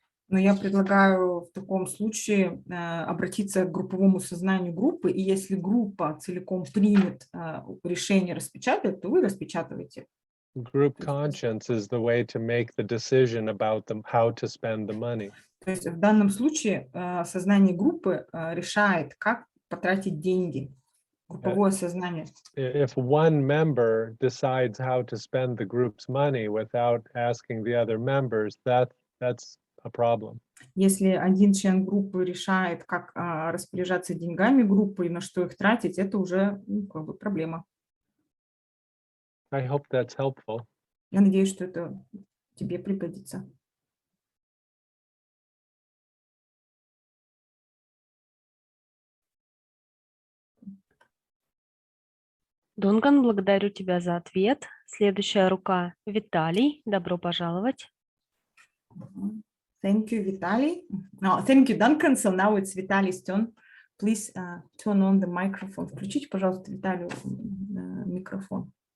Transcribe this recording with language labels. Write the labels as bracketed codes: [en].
[ru] Но я предлагаю в таком случае обратиться к групповому сознанию группы, и если группа целиком примет решение распечатать, то вы распечатываете. [en] Group conscience is the way to make the decision about how to spend the money. [ru] То есть в данном случае сознание группы решает, как потратить деньги. Групповое сознание. [en] If one member decides how to spend the group's money without asking the other members, that's a problem. [ru] Если один член группы решает, как распоряжаться деньгами группы и на что их тратить, это уже как бы проблема. [en] I hope that's helpful. [ru] Я надеюсь, что это тебе пригодится. Дункан, благодарю тебя за ответ. Следующая рука Виталий. Добро пожаловать. [en] Thank you, Vitaly. No, thank you, Duncan. So now it's Vitaly's turn. Please turn on the microphone. [ru] Включите, пожалуйста, Виталию микрофон.